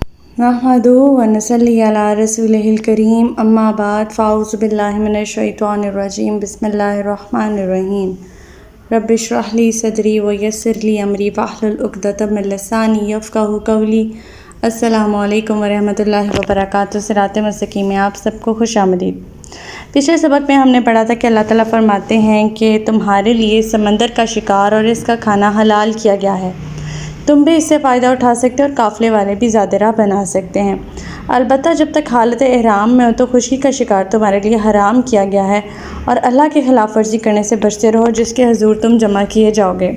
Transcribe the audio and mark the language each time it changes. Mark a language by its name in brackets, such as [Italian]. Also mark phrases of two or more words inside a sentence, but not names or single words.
[Arabic] نحمده ونصلي على رسوله الكريم أما بعد فأعوذ بالله من الشيطان الرجيم بسم الله الرحمن الرحيم رب اشرح لي صدري ويسر لي أمري واحلل عقدة من لساني يفقهوا قولي. السلام عليكم ورحمة الله وبركاته. [Urdu] صراط مستقیم میں آپ سب کو خوش آمدید. پچھلے سبق میں ہم نے پڑھا تھا کہ اللہ تعالیٰ فرماتے ہیں کہ تمہارے لیے سمندر کا شکار اور اس کا کھانا حلال کیا گیا ہے، تم بھی اس سے فائدہ اٹھا سکتے ہو اور قافلے والے بھی زیادہ راہ بنا سکتے ہیں. البتہ جب تک حالت احرام میں ہو تو خوشی کا شکار تمہارے لیے حرام کیا گیا ہے اور اللہ کی خلاف ورزی کرنے سے بچتے رہو جس کے حضور تم جمع کیے جاؤ گے.